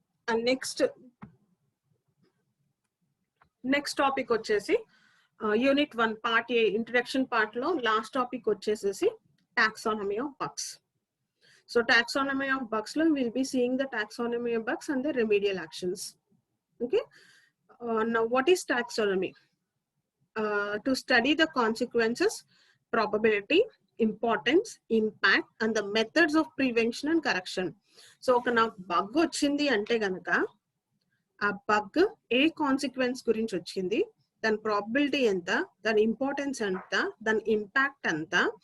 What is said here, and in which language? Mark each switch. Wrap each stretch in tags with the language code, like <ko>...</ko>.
<te>And next topic వచ్చేసి unit 1 part ఏ introduction part లో last topic వచ్చేసేసి taxonomy of bugs.</te> <en>So taxonomy of bugs లో will be seeing the taxonomy of bugs and the remedial actions. Okay. Now what is taxonomy? To study the consequences, probability, importance, impact and the methods of prevention and correction.</en> <te>So ఒక నాకు bug వచ్చింది అంటే గనక, ఆ bug ఏ consequence గురించి వచ్చింది, దాని probability ఎంత, దాని ఇంపార్టెన్స్ ఎంత, దాని ఇంపాక్ట్ ఎంత,</te>